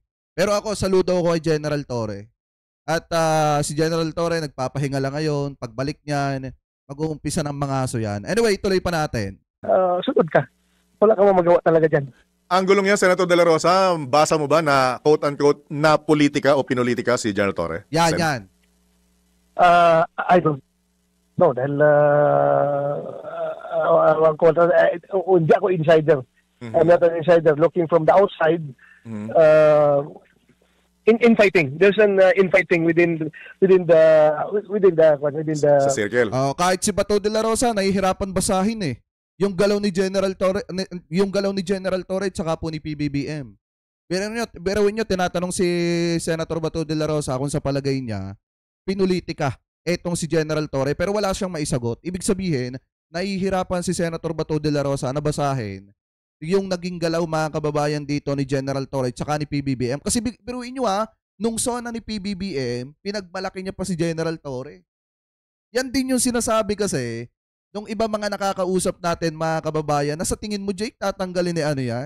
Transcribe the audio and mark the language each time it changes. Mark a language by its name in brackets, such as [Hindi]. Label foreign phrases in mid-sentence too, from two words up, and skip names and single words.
[Filipino] Pero ako, saludo ko kay General Torre. At si General Torre nagpapahinga lang ngayon. Pagbalik niyan, mag-uumpisa ng mga aso yan. Anyway, tuloy pa natin. Sunod ka. Wala kang magawa talaga dyan. Ang gulong yan, Senator De La Rosa, basa mo ba na quote-unquote na politika o pinulitika si General Torre? Yan. [English] I don't know. [Filipino] Dahil hindi ako insider. [English] I'm not an insider. Looking from the outside, infighting. There's an infighting within the [Filipino] sa circle. Kahit si Bato de la Rosa nahihirapan basahin eh. Yung galaw ni General Torre at saka po ni PBBM. Pero nyo, tinatanong si Senator Bato de la Rosa kung sa palagay niya pinulitika etong si General Torre, pero wala siyang maisagot. Ibig sabihin, nahihirapan si Senator Bato de la Rosa na basahin yung naging galaw mga kababayan dito ni General Torre at saka ni PBBM. Kasi biruin nyo nung zona ni PBBM, pinagmalaki niya pa si General Torre. Yan din yung sinasabi kasi nung iba mga nakakausap natin mga kababayan na sa tingin mo, Jake, tatanggalin ni ano yan?